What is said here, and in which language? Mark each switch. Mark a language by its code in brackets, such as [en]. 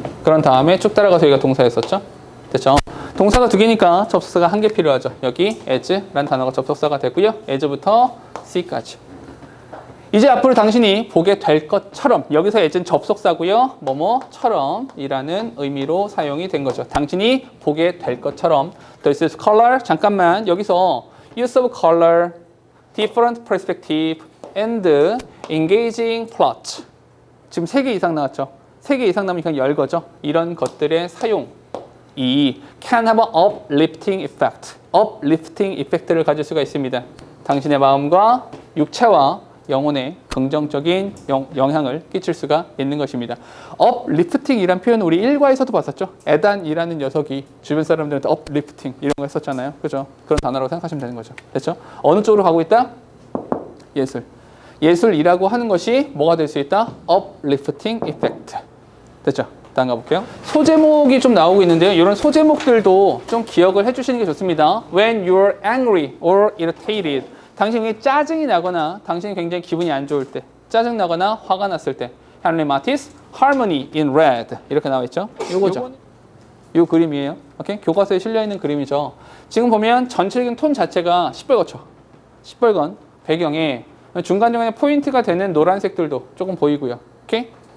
[ko] 그런 다음에 쭉 따라가서 여기가 동사였었죠? 됐죠? 동사가 두 개니까 접속사가 한 개 필요하죠. 여기 as라는 단어가 접속사가 되고요. as부터 c까지. 이제 앞으로 당신이 보게 될 것처럼 여기서 as는 접속사고요. 뭐뭐처럼 이라는 의미로 사용이 된 거죠. 당신이 보게 될 것처럼. [en] This is color. 잠깐만 여기서 use of color, different perspective, and engaging plot. [ko] 지금 3개 이상 나왔죠. 3개 이상 나오면 그냥 열거죠. 이런 것들의 사용. [en] 이 can have an uplifting effect. uplifting effect [ko] 를 가질 수가 있습니다. 당신의 마음과 육체와 영혼에 긍정적인 영향을 끼칠 수가 있는 것입니다. uplifting이란 표현은 우리 1과에서도 봤었죠. 에단이라는 녀석이 주변 사람들한테 uplifting 이런 거 했었잖아요. 그죠? 그런 단어라고 생각하시면 되는 거죠. 됐죠? 어느 쪽으로 가고 있다? 예술. 예술이라고 하는 것이 뭐가 될 수 있다? [en] uplifting effect. [ko] 됐죠? 다음 가볼게요. 소제목이 좀 나오고 있는데요. 이런 소제목들도 좀 기억을 해주시는 게 좋습니다. [en] When you're angry or irritated. [ko] 당신이 짜증이 나거나 당신이 굉장히 기분이 안 좋을 때, 짜증 나거나 화가 났을 때, Henry Matisse, Harmony in Red 이렇게 나와 있죠. 요거죠. 요 그림이에요. 오케이? 교과서에 실려 있는 그림이죠. 지금 보면 전체적인 톤 자체가 시뻘겋죠. 시뻘건 배경에 중간중간에 포인트가 되는 노란색들도 조금 보이고요. 오케이?